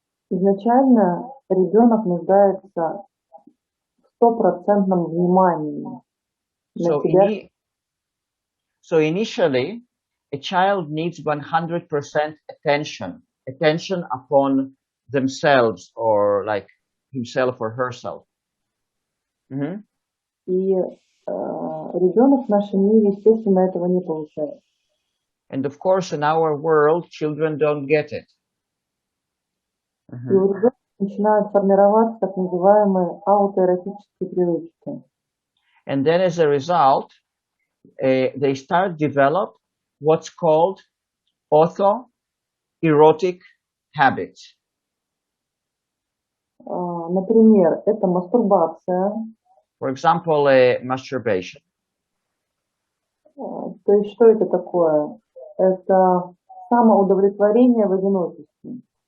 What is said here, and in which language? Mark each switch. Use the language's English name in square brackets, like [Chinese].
[Russian] Изначально ребенок нуждается в 100% внимании на себя. [English] So initially, a child needs 100% attention upon themselves, or like himself or herself. [Russian] И ребенок в нашем мире, естественно, этого не получает. [English] And of course, in our world, children don't get it. [Russian] И у ребенка начинают формироваться так называемые аутоэротические привычки. [English] And then as a result, they start develop what's called autoerotic habits. [Russian] Например, это мастурбация. [English] For example, masturbation. [Russian] То есть что это такое? Это самоудовлетворение в одиночестве.